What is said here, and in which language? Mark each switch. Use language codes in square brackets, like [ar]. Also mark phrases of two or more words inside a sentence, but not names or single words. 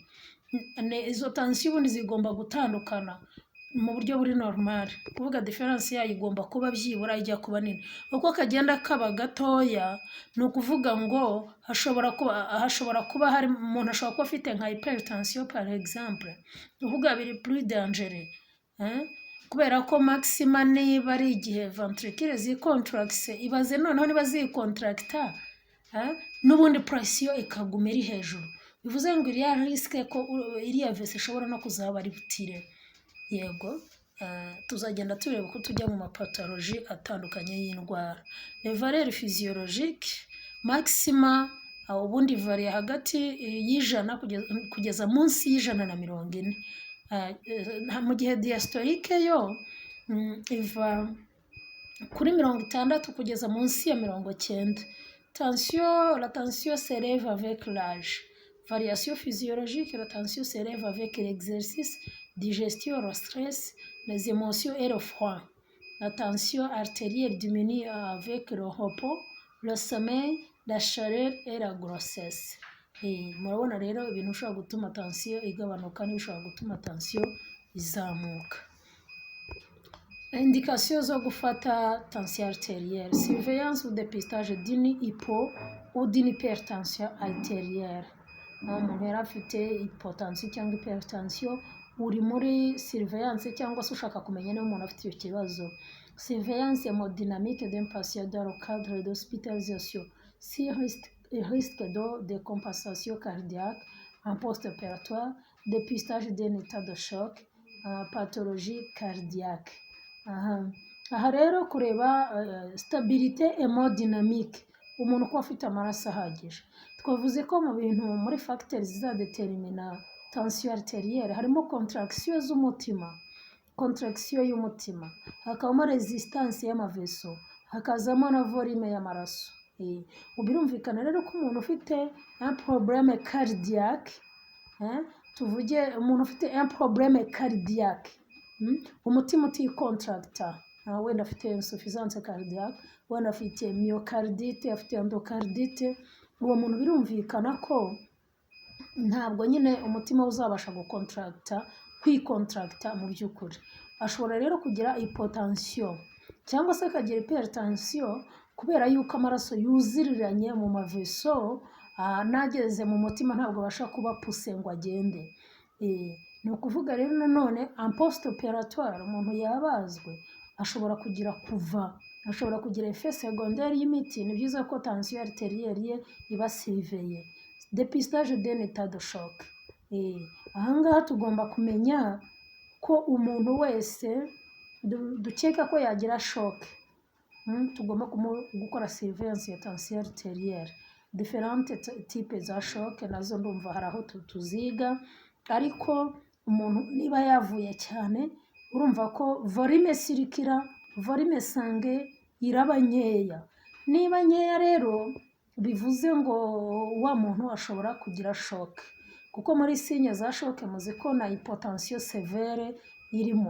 [rw] Izo tension ubundi zigomba gutandukana mu buryo buri normal, kuvuga difference yayo igomba kuba byibura ijya kuba nini. Uko kagenda kaba gatoya ni ukuvuga ngo hashobora kuba hari umuntu ashobora kuba afite nka hypertension [fr] par exemple, [rw] uvuga biri [fr] plus dangereux, [rw] kubera ko maxima niba ari igihe ventricule zicontracts, ibaze noneho niba zicontracta n'ubundi pression ikaguma iri hejuru, bivuze ngo iriya risque ko iriya vese ishobora no kuzaba ari butire. Yego, tuzagenda tureba uko tujya mu mapatologie atandukanye y'indwara. [fr] Les valeurs physiologiques maxima [rw] ubundi varie hagati y'ijana kugeza munsi y'140. Mu gihe diastolique yo iva kuri 60 kugeza munsi ya 90. [fr] La tension s'élève avec l'âge. Variation physiologique, la tension s'élève avec l'exercice, digestion, le stress, les émotions et le froid. La tension artérielle diminue avec le repos, le sommeil, la chaleur et la grossesse. [rw] Murabona rero ibintu bishobora gutuma tension igabanuka n'ibishobora gutuma tension izamuka. [fr] Indication [rw] zo gufata [fr] tension artérielle: surveillance ou dépistage d'une hypo ou d'une hypertension artérielle. [rw] Umuntu yari afite hypotension cyangwa hypertension, uri muri surveillance cyangwa se ushaka kumenya niba umuntu afite icyo kibazo. [fr] Surveillance hémodynamique d'un patient dans le cadre d'hospitalisation, si risque de décompensation cardiaque en post-opératoire, dépistage d'un état de choc, pathologie cardiaque. [rw] Aha rero kureba [fr] stabilité hémodynamique, [rw] umuntu ko afite amaraso ahagije. Twavuze ko mu bintu muri facteurs zizadetermina [fr] tension artérielle [rw] harimo contraction z'umutima, contraction y'umutima, hakabamo resistance y'amaveso, hakazamo na volume y'amaraso. Birumvikana rero ko umuntu ufite [fr] un problème cardiaque, [rw] tuvuge umuntu ufite [fr] un problème cardiaque, [rw] umutima uticontracta, wenda afite [fr] insuffisance cardiaque, [rw] wenda afite myocardite, afite endocardite, uwo muntu birumvikana ko ntabwo nyine umutima we uzabasha kwikontaragita mu by'ukuri. Ashobora rero kugira hypotension cyangwa se akagira hypertension kubera yuko amaraso yuziriranye mu maveso, nageze mu mutima ntabwo abasha kuba puse ngo agende. Ni ukuvuga rero nanone [fr] en post operatoire [rw] umuntu yabazwe ashobora kugira [fr] effet secondaire [rw] y'imiti. Ni byiza ko [fr] tension arterielle [rw] ye iba surveillée. [fr] Dépistage d'un état de choc. [rw] Ahangaha tugomba kumenya ko umuntu wese dukeka ko yagira shock, tugomba gukora surveillance ya [fr] tension arterielle. Différentes types [rw] za shock nazo ndumva hari aho tuziga, ariko umuntu niba yavuye cyane urumva ko [fr] volume sanguine [rw] iraba nkeya. Niba nkeya rero bivuze ngo wa muntu ashobora kugira shock, kuko muri signe za shock muzi ko na [fr] hypotension sévère [rw] irimo.